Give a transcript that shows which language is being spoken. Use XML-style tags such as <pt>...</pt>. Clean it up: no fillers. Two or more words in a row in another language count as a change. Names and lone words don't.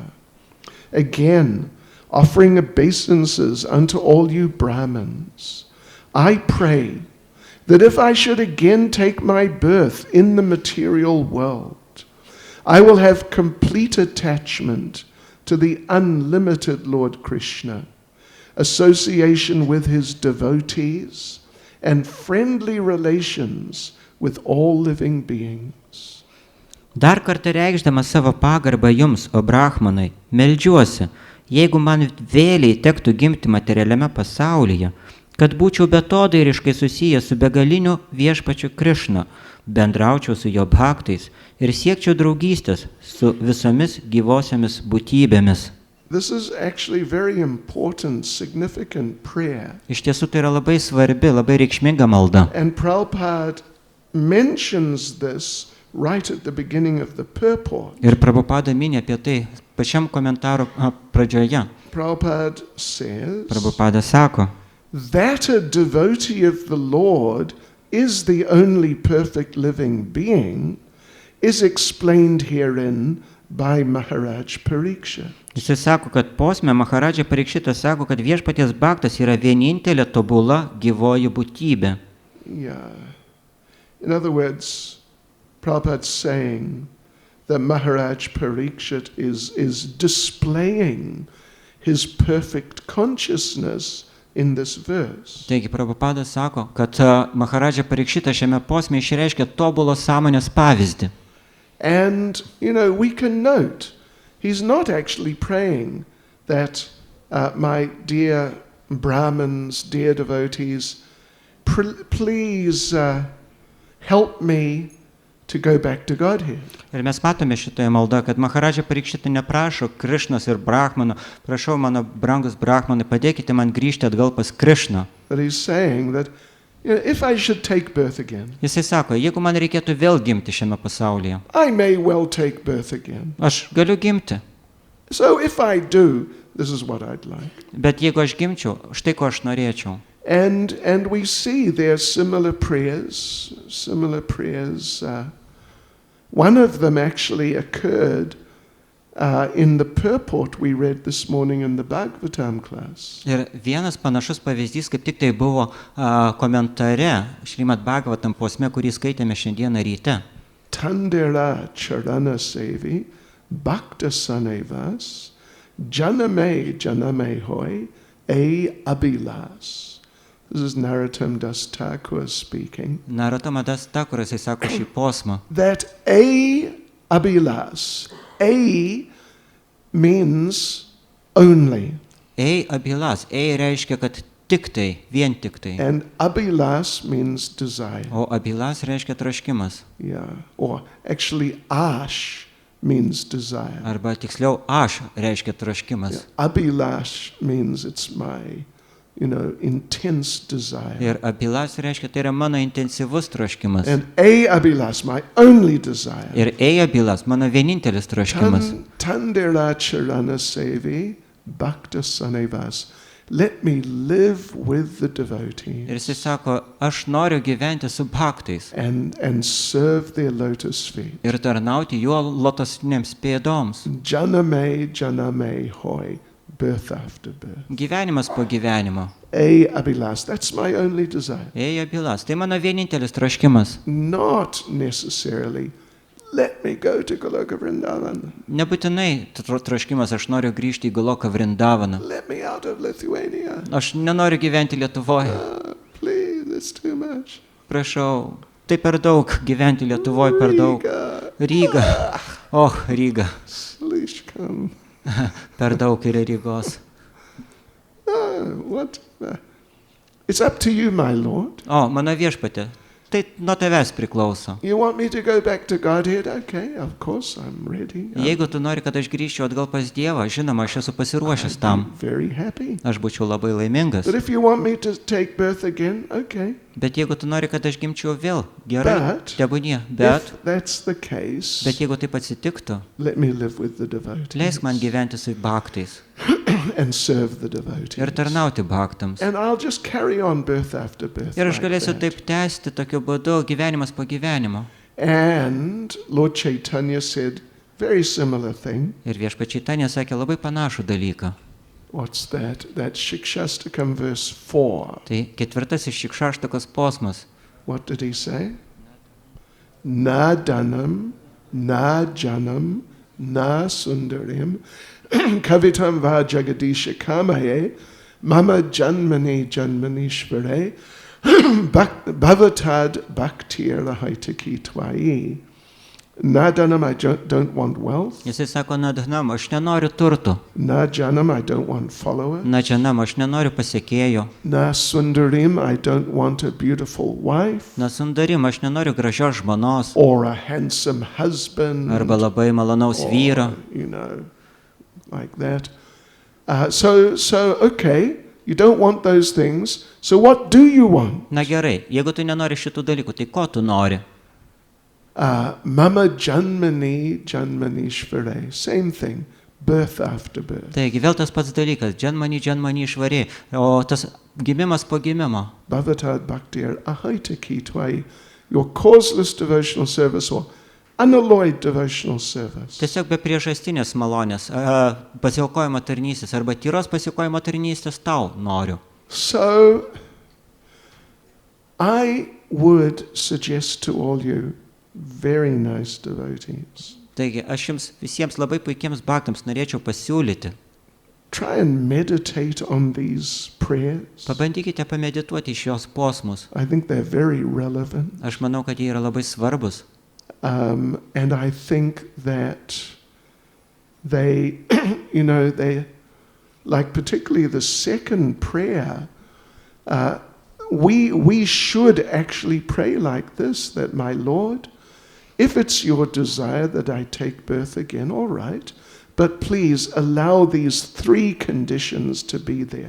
<en>Again, offering obeisances unto all you Brahmins, I pray that if I should again take my birth in the material world, I will have complete attachment to the unlimited Lord Krishna, association with his devotees, and friendly relations with all living beings.</en> <lt>Dar kartą reikšdamas savo pagarbą jums, o brahmanai, meldžiuosi, jeigu man vėliai tektų gimti materialiame pasaulyje, kad būčiau betodairiškai susijęs su begaliniu viešpačiu Krishna, bendraučiau su jo bhaktais ir siekčiau draugystės su visomis gyvosiamis būtybėmis.</lt> <en>This is actually very important, significant prayer.</en> <lt>Iš tiesų tai yra labai svarbi, labai reikšminga malda.</lt> <en>And Prabhupada mentions this right at the beginning of the purport.</en> <lt>Ir Prabhupada mini apie tai pačiam komentaro pradžioje.</lt> <en>Prabhupada says</en> <lt>Prabhupada sako,</lt> <en>that a devotee of the Lord is the only perfect living being is explained herein by Maharaj Parikshit.</en> <lt>Jisai sako, kad posme Maharadža Parikšitas sako, kad viešpaties bhaktas yra vienintelė tobula gyvoji būtybė.</lt> <en>Yeah. In other words, Prabhupada's saying that Maharaj Parikshit is displaying his perfect consciousness in this verse.</en> <lt>Taigi Prabhupada sako, kad Maharadža Parikšitas šiame posme išreiškia tobulo sąmonės pavyzdį.</lt> <en>And, we can note, he's not actually praying that my dear Brahmins, dear devotees, please help me to go back to Godhead.</en> <lt>Ir mes matome šitoje maldoje, kad Maharadža Parikšita neprašo Krišnos ir Brahmano, prašau mano brangus Brahmanai, padėkite man grįžti atgal pas Krišną.</lt> <en>But he's saying that if I should take birth again,</en> <lt>Jisai sako, jeigu man reikėtų vėl gimti šiame pasaulyje,</lt> <en>I may well take birth again.</en> <lt>aš galiu gimti.</lt> <en>So if I do, this is what I'd like.</en> <lt>Bet jeigu aš gimčiau, štai ko aš norėčiau.</lt> <en>And we see there similar prayers. One of them actually occurred in the purport we read this morning in the Bhagavatam class.</en> <lt>Ir vienas panašus pavyzdys, kaip tik tai buvo komentare Šrimad Bhagavatam posme, kurį skaitėme šiandieną ryte.</lt> <bn>Tandera charana sevi bhakta sanevas janame hoy abhilas.</bn> <en>This is Narottam Das Thakur speaking.</en> <lt>Narottam Das Thakur, jisai sako šį posmą.</lt> <en>That abhilas. Means only.</en> <lt>Abhilas. Reiškia, kad tik tai, vien tik tai.</lt> <en>And abhilas means desire.</en> <lt>O abhilas reiškia troškimas.</lt> <en>Yeah. Or actually ash means desire.</en> <lt>Arba tiksliau aš reiškia troškimas.</lt> <en>Yeah. Abhilas means it's my intense desire.</en> <lt>Ir abhilas reiškia, tai yra mano intensyvus troškimas.</lt> <en>And abhilas, my only desire.</en> <lt>Ir abhilas, mano vienintelis troškimas.</lt> <bn>Tandera charana sevi bhakta sanevas.</bn> <en>Let me live with the devotees.</en> <lt>Ir jisai sako, aš noriu gyventi su bhaktais.</lt> <en>And serve their lotus feet.</en> <lt>Ir tarnauti jo lotosinėms pėdoms.</lt> <bn>Janame hoy.</bn> <en>Birth after birth.</en> <lt>Gyvenimas po gyvenimo.</lt> <en>Abhilas, that's my only desire.</en> <lt>Abhilas, tai mano vienintelis troškimas.</lt> <en>Not necessarily, let me go to Goloka Vrindavan.</en> <lt>Nebūtinai troškimas, aš noriu grįžti į Goloką Vrindavaną.</lt> <en>Let me out of Lithuania.</en> <lt>Aš nenoriu gyventi Lietuvoje.</lt> <en>Please, it's too much.</en> <lt>Prašau, tai per daug gyventi Lietuvoje, per daug. Ryga. Ryga. Slishkam. Per daug yra Rygos.</lt> <en>What? It's up to you, my Lord.</en> <lt>Mano viešpatė, tai nuo tavęs priklauso.</lt> <en>You want me to go back to Godhead? Okay, of course, I'm ready.</en> <lt>Jeigu tu nori, kad aš grįžčiau atgal pas Dievą, žinoma, aš esu pasiruošęs tam.</lt> <en>Very happy.</en> <lt>Aš būčiau labai laimingas.</lt> <en>But if you want me to take birth again, okay.</en> <lt>Bet jeigu tu nori, kad aš gimčiau vėl, gerai, tebūnie.</lt> <en>If that's the case,</en> <lt>bet jeigu taip atsitiktų,</lt> <en>let me live with the devotees.</en> <lt>Leisk man gyventi su bhaktais.</lt> <en>And serve the devotees.</en> <lt>Ir tarnauti bhaktams.</lt> <en>And I'll just carry on birth after birth.</en> <lt>Ir aš galėsiu taip tęsti tokiu būdu, gyvenimas po gyvenimo.</lt> <en>And Lord Caitanya said very similar thing.</en> <lt>Ir viešpats Caitanya sakė labai panašų dalyką.</lt> <en>What's that? That's Shikshastakam verse 4.</en> <lt>Tai ketvirtasis Šikšaštakos posmas.</lt> <en>What did he say?</en> <sa>Na danam, na janam, na sundarim, kavitam va jagadisha kamaye, mama janmani janmanishvare, Bhavatad bhaktir haitaki tvai.</sa> <en>Nadanam, I don't want wealth.</en> <lt>Jisai sako, nadhanam, aš nenoriu turtų.</lt> <en>Najanam, I don't want followers.</en> <lt>Nadžanam, aš nenoriu pasiekėjo.</lt> <en>Nasundarim, I don't want a beautiful wife.</en> <lt>Nasundarim, aš nenoriu gražios žmonos.</lt> <en>Or a handsome husband.</en> <lt>Arba labai malonaus vyro.</lt> <en>You know, like that. So okay, you don't want those things. So what do you want?</en> <lt>Na gerai, jeigu tu nenori šitų dalykų, tai ko tu nori?</lt> <sa>Mama janmani shvare.</sa> <en>Same thing. Birth after birth.</en> <lt>Taigi vėl tas pats dalykas.</lt> <sa>Janmani švarė.</sa> <lt>O tas gimimas po gimimo.</lt> <sa>Bhavatad bhaktir ahaitaki tvai.</sa> <en>Your causeless devotional service or unalloyed devotional service.</en> <lt>Tiesiog be priežastinės malonės. Pasiaukojimo tarnystės arba tyros pasiaukojimo tarnystės tau noriu.</lt> <en>So, I would suggest to all you very nice devotees.</en> <lt>Taigi, aš jums visiems labai puikiems bhaktams norėčiau pasiūlyti.</lt> <en>Try and meditate on these prayers.</en> <lt>Pabandykite pamedituoti šios posmus.</lt> <en>I think they're very relevant.</en> <lt>Aš manau, kad jie yra labai svarbus.</lt> <en>And I think that they, they, like particularly the second prayer, we should actually pray like this, that my Lord, if it's your desire that I take birth again, all right, but please allow these three conditions to be there.</en>